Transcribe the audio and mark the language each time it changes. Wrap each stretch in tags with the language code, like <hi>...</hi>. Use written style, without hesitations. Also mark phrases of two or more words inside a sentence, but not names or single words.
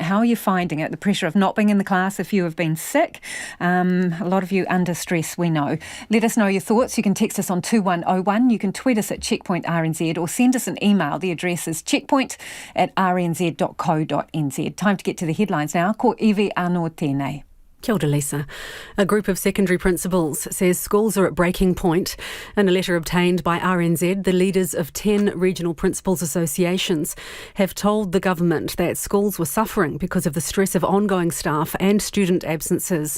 <en>How are you finding it? The pressure of not being in the class if you have been sick. A lot of you under stress, we know. Let us know your thoughts. You can text us on 2101. You can tweet us at Checkpoint RNZ or send us an email. The address is checkpoint@rnz.co.nz. Time to get to the headlines now.</en> <mi>Ko iwi anō tēnei. Kia ora, Lisa.</mi> <en>A group of secondary principals says schools are at breaking point. In a letter obtained by RNZ, the leaders of 10 regional principals associations have told the government that schools were suffering because of the stress of ongoing staff and student absences.</en>